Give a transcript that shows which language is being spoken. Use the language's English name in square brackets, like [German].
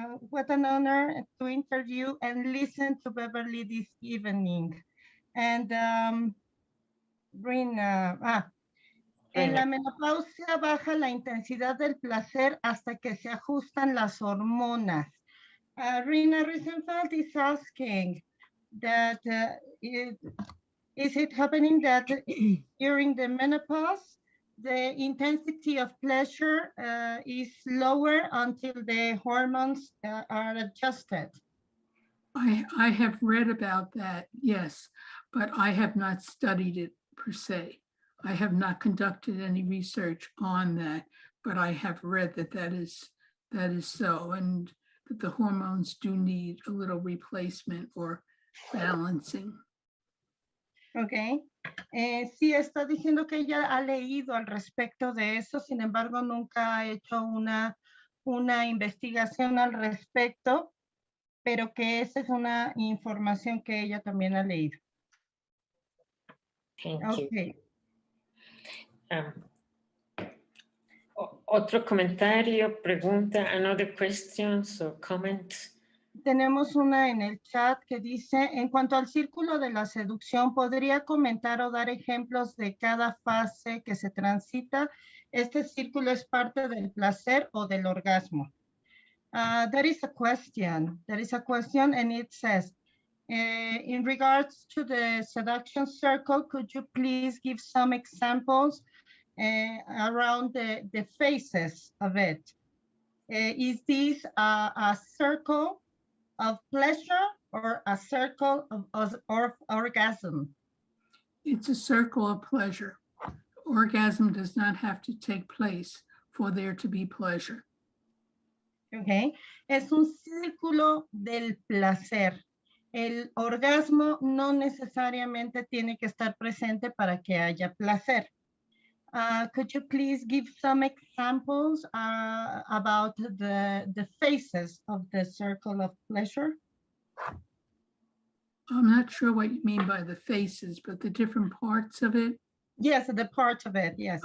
[English] What an honor to interview and listen to Beverly this evening. [Spanish] And Rina, en la menopausia baja la intensidad del placer hasta que se ajustan las hormonas. [English] Rina Risenfeld is asking that is it happening that during the menopause the intensity of pleasure is lower until the hormones are adjusted? I have read about that, yes, but I have not studied it per se. I have not conducted any research on that, but I have read that is so, and that the hormones do need a little replacement or balancing. Ok. [Spanish] Sí, está diciendo que ella ha leído al respecto de eso, sin embargo, nunca ha hecho una investigación al respecto, pero que esa es una información que ella también ha leído. [English] Thank you. [Spanish] Otro comentario, pregunta, [English] another questions or comments? [Spanish] Tenemos una en el chat que dice, en cuanto al círculo de la seducción, ¿podría comentar o dar ejemplos de cada fase que se transita? ¿Este círculo es parte del placer o del orgasmo? [English] That is a question. And it says, in regards to the seduction circle, could you please give some examples around the phases of it? Is this a circle of pleasure or a circle of orgasm? It's a circle of pleasure. Orgasm does not have to take place for there to be pleasure. Okay. [Spanish] Es un círculo del placer. El orgasmo no necesariamente tiene que estar presente para que haya placer. [English] Could you please give some examples about the phases of the circle of pleasure? I'm not sure what you mean by the phases, but the different parts of it. Yes, the parts of it, yes.